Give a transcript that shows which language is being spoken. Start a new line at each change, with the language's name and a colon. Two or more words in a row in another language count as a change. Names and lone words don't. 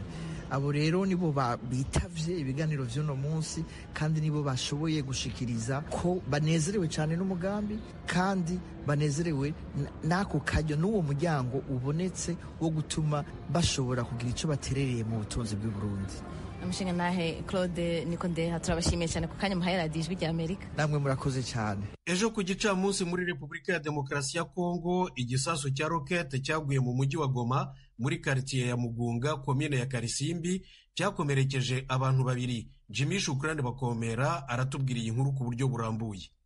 Rundi: Abo rero nibo bitavye ibiganiro vy'uno munsi, kandi nibo bashoboye gushikiriza ko banezerewe cyane n'umugambi, kandi banezerewe n'ako karyo n'uwo muryango ubonetse wo gutuma bashobora kugira icyo baterereye mu butunzi bw'u Burundi. Amushinga nahe Claude Nikondeha, turabashimiye cyane ku kanya muhaye radiyo Ijwi ry'Amerika. Namwe murakoze cyane.
Kinyarwanda: Ejo ku gicamunsi muri Repubulika ya Demokarasi ya Kongo, igisasu cya rokete cyaguye mu mujyi wa Goma muri quartier ya Mugunga, komine ya Karisimbi, cyakomerekeje abantu 2. Jimmy Shukrani Bakomera aratubwira iyi nkuru ku buryo burambuye.